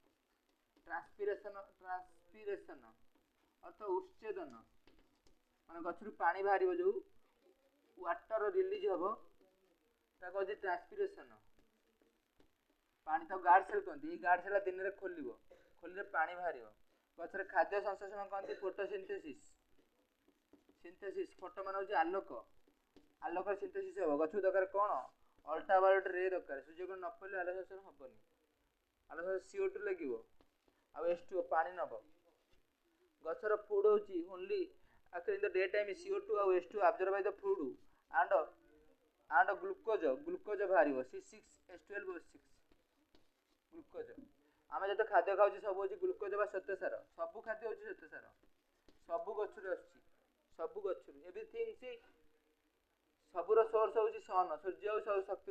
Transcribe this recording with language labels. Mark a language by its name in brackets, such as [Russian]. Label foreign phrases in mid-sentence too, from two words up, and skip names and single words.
[Odia] ଅର୍ଥ ଉଚ୍ଛେଦନ ମାନେ ଗଛରୁ ପାଣି ବାହାରିବ ଯୋଉ [English] water release [Odia] ହବ ତାକୁ କହନ୍ତି ଟ୍ରାନ୍ସପିରେସନ ପାଣି ତାକୁ [English] guard cell [Odia] କହନ୍ତି ଏଇ [English] guard cell [Odia] ଦିନରେ ଖୋଲିଲେ ପାଣି ବାହାରିବ ଗଛରେ ଖାଦ୍ୟ ସଂଶ୍ଳେଷଣ କହନ୍ତି ଫୋଟୋସିନ୍ଥେସିସ୍ ଫଟୋ ମାନେ ହଉଛି ଆଲୋକ ସିନ୍ଥେସିସ୍ ହବ ଗଛକୁ ଦରକାର କଣ ଅଲ୍ଟ୍ରାଭାୟୋଲେଟ୍ ରେ ଦରକାର ସୂର୍ଯ୍ୟକିରଣ ନ ପଡ଼ିଲେ ଆଲୋକ ସଂଶ୍ଳେଷଣ ହବନି ଆଲୋକ CO2 ଲାଗିବ ଆଉ H2O ପାଣି ନବ ଗଛର ଫୁଡ୍ ହଉଛି [English] only actually in the daytime [Odia] CO2 ଆଉ H2O [English] absorbed by the food and glucose [Odia] ବାହାରିବ C6H12O6 ଗ୍ଲୁକୋଜ ଆମେ ଯେତେ ଖାଦ୍ୟ ଖାଉଛୁ ସବୁ ହଉଛି ଗ୍ଲୁକୋଜ ବା ଶ୍ୱେତସାର ସବୁ ଖାଦ୍ୟ ହଉଛି ଶ୍ୱେତସାର ସବୁ ଗଛରୁ ଆସୁଛି ଏଭ୍ରିଥିଙ୍ଗ ସବୁର ସୋର୍ସ ହଉଛି ସନ ସୂର୍ଯ୍ୟ ଆଉ ସବୁ ଶକ୍ତିର